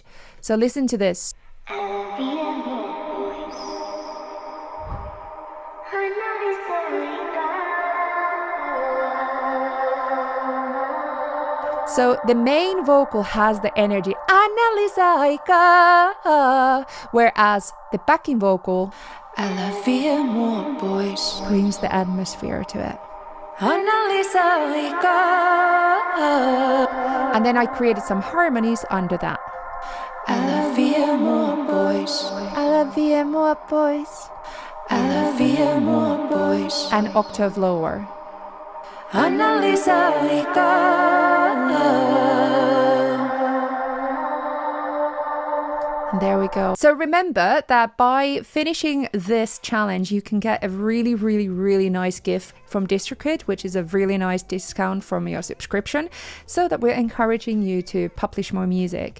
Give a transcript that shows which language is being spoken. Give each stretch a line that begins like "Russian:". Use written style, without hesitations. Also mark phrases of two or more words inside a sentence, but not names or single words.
English: So listen to this. So the main vocal has the energy,
Finnish: anna lisää aikaa,
English: whereas the backing vocal,
Finnish: älä vie mua pois,
English: brings the atmosphere to it.
Finnish: Anna lisää aikaa.
English: And then I created some harmonies under that.
Finnish: Älä vie mua pois, älä vie mua pois, älä vie mua pois.
English: An octave lower.
Finnish: Anna lisää aikaa.
English: And there we go. So remember that by finishing this challenge, you can get a really, really, really nice gift from DistroKid, which is a really nice discount from your subscription, so that we're encouraging you to publish more music.